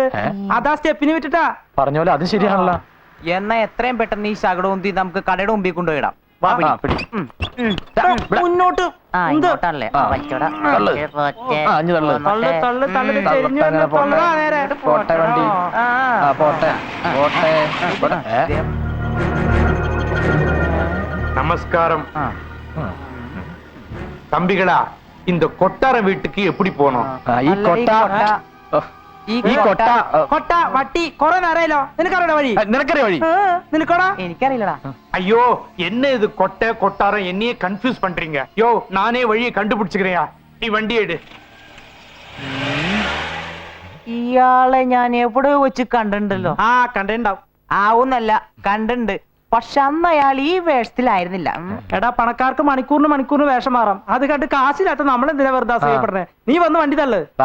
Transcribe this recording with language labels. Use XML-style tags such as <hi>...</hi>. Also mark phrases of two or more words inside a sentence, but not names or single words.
<ml>അതാ സ്റ്റെപ്പിന് വിട്ടിട്ടാ. പറഞ്ഞ പോലെ അത് ശരിയാണല്ലോ. എന്നാ എത്രയും പെട്ടെന്ന് ഈ ശകടവും തീ നമുക്ക് കടയുടെ മുമ്പിൽ കൊണ്ടുപോയിടാം. മുന്നോട്ട്. ഇങ്ങോട്ടാണല്ലേ? പോട്ടെ വണ്ടി. പോട്ടെ.</ml> <ta>நமஸ்காரம் தம்பிகளா, இந்த கொட்டார வீட்டுக்கு எப்படி போனோம்?</ta> <ml>കൊട്ട വട്ടി കൊറേ നേരമല്ലോ. നിനക്കറിയണ വഴി? നിനക്കറിയ വഴി? നിനക്കോടാ? എനിക്കറിയില്ലടാ.</ml> <ta>ஐயோ, என்ன இது கொட்டை கொட்டாரம், என்னையே கன்ஃபியூஸ் பண்றீங்க. யோ, நானே வழியை கண்டுபிடிச்சுக்கிறேயா, நீ வண்டி எடு.</ta> <ml>ഇയാളെ ഞാൻ എവിടെ വെച്ച് കണ്ടിട്ടുണ്ടല്ലോ. കണ്ടിണ്ടാവും. ആവുന്നല്ല, കണ്ടിട്ടുണ്ട്. പക്ഷെ അന്ന് അയാൾ ഈ വേഷത്തിലായിരുന്നില്ല. എടാ, പണക്കാർക്ക് മണിക്കൂറിന് വേഷം മാറാം. അത് കണ്ട് കാശില്ലാത്ത നമ്മളെന്തിനാ വെറുതെ അസൂയപ്പെടുന്നേ? നീ വന്ന് വണ്ടി തള്ളു.</ml>